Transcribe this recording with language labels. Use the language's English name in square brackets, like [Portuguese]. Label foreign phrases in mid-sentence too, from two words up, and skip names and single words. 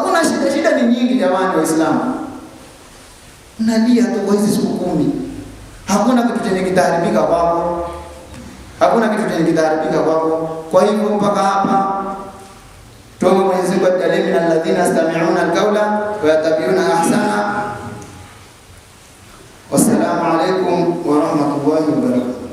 [Swahili] Kuna shida ni nyingi jamani, Waislamu, unalia tu kwa hizi siku 10. Hakuna kitu chenye kitaharibika kwako, Kwa hivyo mpaka hapa tuombe Mwenyezi Mungu atujalie [Arabic] من الذين يستمعون القول ويتبعون أحسن. والسلام عليكم ورحمة الله وبركاته.